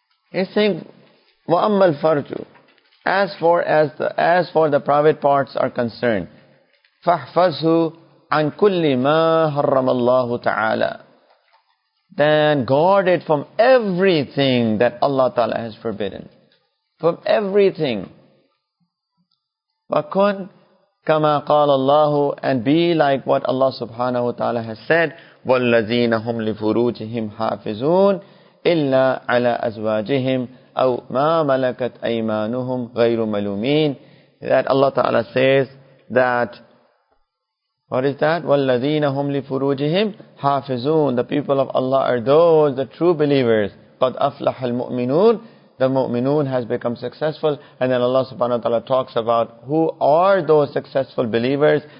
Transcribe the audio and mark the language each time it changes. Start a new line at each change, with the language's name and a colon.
English: He's saying,
Arabic: وَأَمَّا الْفَرْجُ,
English: as for the private parts are concerned,
Arabic: فَاحْفَظْهُ عَنْ كُلِّ مَا حَرَّمَ اللَّهُ تَعَالَى,
English: then guard it from everything that Allah Ta'ala has forbidden. From everything.
Arabic: وَكُنْ كَمَا قَالَ اللَّهُ,
English: and be like what Allah Subhanahu wa Ta'ala has said,
Arabic: وَالَّذِينَ هُمْ لِفُرُوجِهِمْ حَافِظُونَ إِلَّا عَلَى أَزْوَاجِهِمْ أَوْ مَا مَلَكَتْ أَيْمَانُهُمْ غَيْرُ مَلُومِينَ.
English: That Allah Ta'ala says that, what is that?
Arabic: وَالَّذِينَ هُمْ لِفُرُوجِهِمْ حَافِظُونَ.
English: The people of Allah are those, the true believers.
Arabic: قَدْ أَفْلَحَ الْمُؤْمِنُونَ.
English: The mu'minun has become successful. And then Allah subhanahu wa ta'ala talks about who are those successful believers.